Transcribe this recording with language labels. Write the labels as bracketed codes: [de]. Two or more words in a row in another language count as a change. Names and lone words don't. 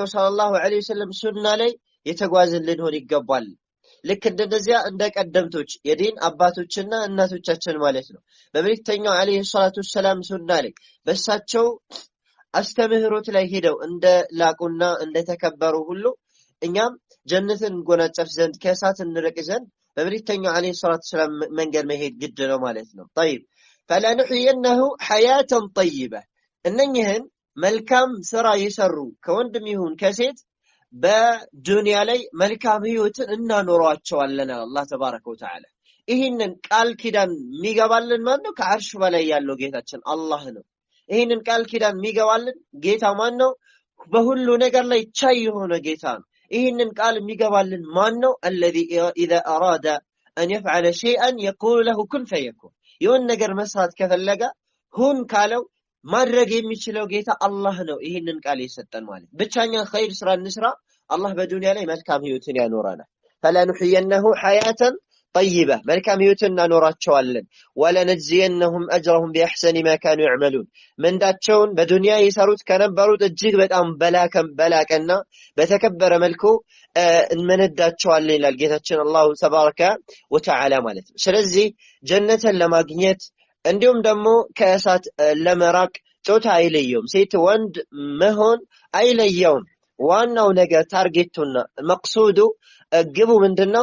[ar] صلى الله عليه وسلم [am] ሱና ላይ የተጓዝን ልንሆን ይገባል። ልክ እንደዚያ እንደ ቀደምቶች የዲን አባቶችና እናቶቻችን ማለት ነው በመልእክተኛው [ar] عليه الصلاة والسلام [am] ሱና ላይ በሳቸው አስተምህሮት ላይ ሄደው እንደ ላቁና እንደ ተከበሩ ሁሉ እኛም ጀነትን እንጎናጸፍ ዘንድ ከእሳት እንርቅ ዘንድ በመልእክተኛው [ar] عليه الصلاة والسلام [am] መንገድ መሄድ ግድ ነው ማለት ነው። [ar] طيب فلنحيينه حياة طيبة [am] እነኚህን መልካም ስራ የሰሩ ከወንድም ይሁን ከሴት በዱንያ ላይ መልካም ህይወትን እናኖራቸዋለን አላህ [ar] تبارك وتعالى። [am] ይህንን ቃል ኪዳን የሚገባልን ማን ነው? ከአርሽ በላይ ያለው ጌታችን አላህ ነው። ይህንን ቃል ኪዳን የሚገባልን ጌታ ማን ነው? በሁሉ ነገር ላይ ቻይ የሆነ ጌታ ነው። ይህንን ቃል የሚገባልን ማን ነው? [ar] الذي اذا اراد ان يفعل شيئا يقول له كن فيكون [am] የሆነ ነገር መስራት ከፈለገ ሁን ካለው ማድረግ የሚችለው ጌታ አላህ ነው። ይሄንን ቃል የሰጠን ማለት ብቻኛ ኸይር ስራ እንስራ አላህ በዱንያ ላይ መልካም ህይወትን ያኖራናል። [ar] فلنحيينه حياة طيبة [am] መልካም ህይወትን እናኖራቸዋለን። [ar] ولنجزينهم اجرهم باحسن ما كانوا يعملون [am] ምንዳቸውን በዱንያ የሰሩት ከነበሩት እጅግ በጣም በላቀና በተከበረ መልኩ እንመነዳቸዋለን ይላል ጌታችን አላህ [ar] تبارك وتعالى [am] ማለት ነው። ስለዚህ ጀነትን ለማግኘት እንዲሁም ደግሞ ከእሳት ለመራቅ ጾታ አይለየውም፣ ሴት ወንድ መሆን አይለየውም። ዋናው ነገር ታርጌቱና መቅሱዱ ግቡ ምንድነው?